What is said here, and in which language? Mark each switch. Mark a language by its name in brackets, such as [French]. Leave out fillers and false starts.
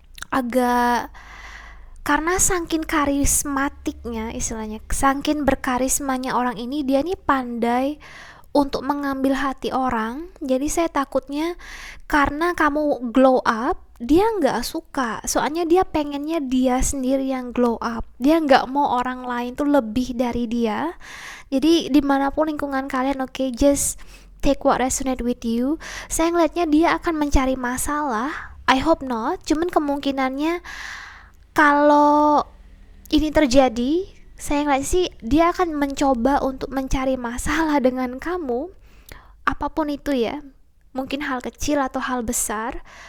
[Indonesian] agak, karena saking karismatiknya, istilahnya saking berkarismanya orang ini, dia nih pandai untuk mengambil hati orang. Jadi saya takutnya karena kamu glow up, dia nggak suka, soalnya dia pengennya dia sendiri yang glow up, dia nggak mau orang lain tuh lebih dari dia. Jadi dimanapun lingkungan kalian, oke, [English] just take what resonate with you. [Indonesian] Saya ngeliatnya dia akan mencari masalah, [English] I hope not, [Indonesian] cuman kemungkinannya kalau ini terjadi, saya ngeliat sih dia akan mencoba untuk mencari masalah dengan kamu, apapun itu ya, mungkin hal kecil atau hal besar.